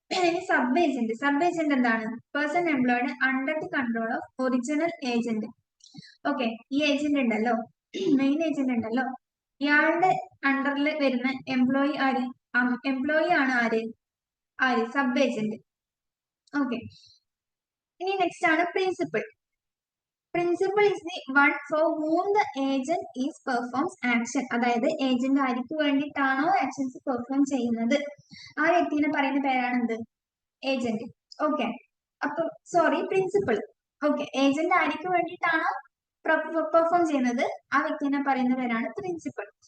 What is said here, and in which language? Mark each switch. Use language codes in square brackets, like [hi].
[ml] ഇനി sub agent എന്താണ്? [en] Person employed under the control of original agent. [ml] Okay, ഈ agent ഉണ്ടല്ലോ, മെയിൻ ഏജന്റ് ഉണ്ടല്ലോ, ഇയാളുടെ അണ്ടറിൽ വരുന്ന എംപ്ലോയി ആണ് ആര്, സബ് ഏജന്റ്. ഓക്കെ, ഇനി നെക്സ്റ്റ് ആണ് principal. [en] Principal is the one for whom the agent is performs action. [ml] അതായത് ഏജന്റ് ആർക്ക് വേണ്ടിയിട്ടാണോ ആക്ഷൻസ് പെർഫോം ചെയ്യുന്നത്, ആ വ്യക്തിനെ പറയുന്ന പേരാണ് എന്ത്, ഏജന്റ്. ഓക്കെ, അപ്പൊ പ്രിൻസിപ്പൽ. ഓക്കെ, ഏജന്റ് ആർക്ക് വേണ്ടിയിട്ടാണോ പെർഫോം ചെയ്യുന്നത്, ആ വ്യക്തിനെ പറയുന്ന പേരാണ് പ്രിൻസിപ്പൽ.